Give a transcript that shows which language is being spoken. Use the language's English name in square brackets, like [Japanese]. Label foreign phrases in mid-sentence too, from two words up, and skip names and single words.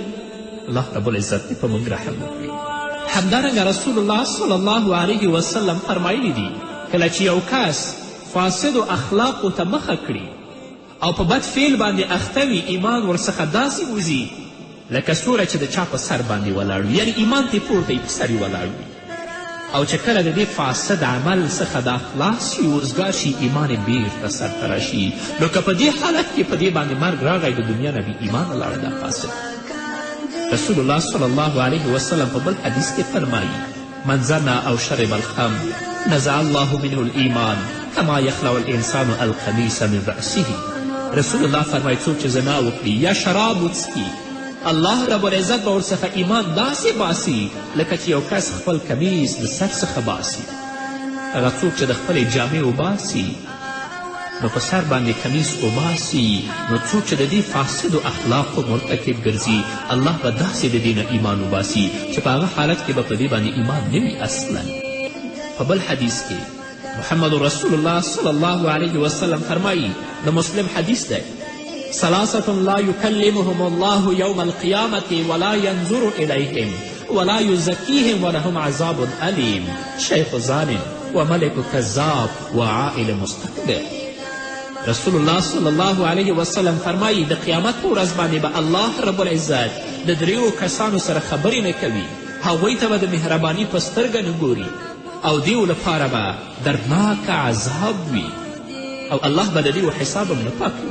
[Pashto] الله رب العزت دې په موږ رحم وکړي. همدارنګه رسول الله [Arabic] صلی الله علیه وسلم [Pashto] فرمایلی دي کله چې یو کس فاسدو اخلاقو ته مخه کړي او په بد فعل باندې اخته وي، ایمان ورڅخه داسې وځي لکه سوله چې د چا په سر باندې ولاړ وي، یعنې ایمان ترې پورته یې په سر یې ولاړ وي. او چې کله د دې فاسد عمل څخه دا خلاص شي، وزګار شي، ایمان یې بیرته سرته راشي. نو که په دې حالت کې په دې باندې مرګ راغی، د دنیا نه بې ایمانه لاړه دا فاسد. رسول الله [Arabic] صلی الله علیه وسلم [Pashto] په بل حدیث کې فرمایي [Arabic] من زنا او شرب الخمر نزع الله منه الایمان کما یخلع الانسان القمیص من رأسه. [Pashto] رسول الله فرمایي څوک چې زنا وکړي یا شراب وڅښي، الله رب العزت به ورڅخه ایمان داسې باسي لکه چې یو کس خپل کمیس د سر څخه باسي. هغه څوک چې د خپلې جامې وباسي نو په سر باندې کمیس وباسي، نو څوک چې د دې فاسدو اخلاقو مرتکب ګرځي، الله به داسې د دې نه ایمان وباسي چې په هغه حالت کې به په دې باندې ایمان نه وي اصلا. په بل حدیث کې محمد رسول الله [Arabic] صلی الله علیه وسلم [Pashto] فرمایي، د مسلم حدیث دی، [Arabic] ثلاثة لا یکلمهم الله یوم القیامة ولا ینظر الیهم ولا یزکیهم ولهم عذاب علیم، شیخ زان وملک کذاب وعائل مستكبر. [Pashto] رسول الله [Arabic] صلی الله علیه وسلم [Pashto] فرمایي د قیامت په ورځ باندې به الله رب العزت د دریو کسانو سره خبرې نه کوي، هغوی ته به د مهرباني په سترګه نه ګوري او دیو لپاره به دردناک عذاب وي او الله به د دیو حساب هم نه پاکوي.